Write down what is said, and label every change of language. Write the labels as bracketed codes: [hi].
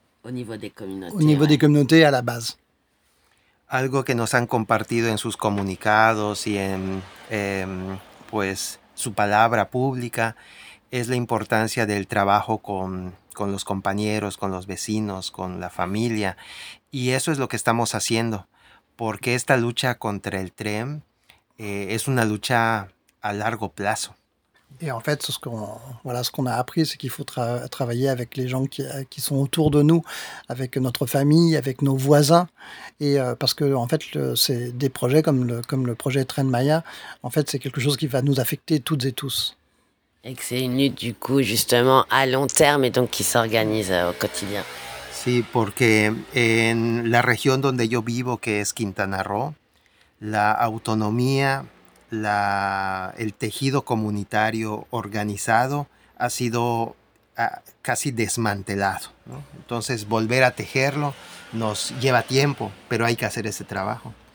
[fr] au niveau des communautés. Au niveau des communautés à la base. [es] Algo que nos han compartido en sus comunicados y en pues su palabra pública es la importancia del trabajo con los compañeros, con los vecinos, con la familia. Y eso es lo que estamos haciendo, porque esta lucha contra el tren es una lucha a largo plazo. [fr] Et en fait, ce qu'on a appris, c'est qu'il faut travailler avec les gens qui sont autour de nous, avec notre famille, avec nos voisins. Et parce que, en fait, c'est des projets comme le projet Tren Maya, en fait, c'est quelque chose qui va nous affecter toutes et tous. Et que c'est une lutte, du coup, justement, à long terme et donc qui s'organise au quotidien. [es] Sí, porque en la región donde yo vivo, que es Quintana Roo, la autonomía, el tejido comunitario organizado ha sido casi desmantelado, ¿no? Entonces, volver a tejerlo nos lleva tiempo, pero hay que hacer ese trabajo.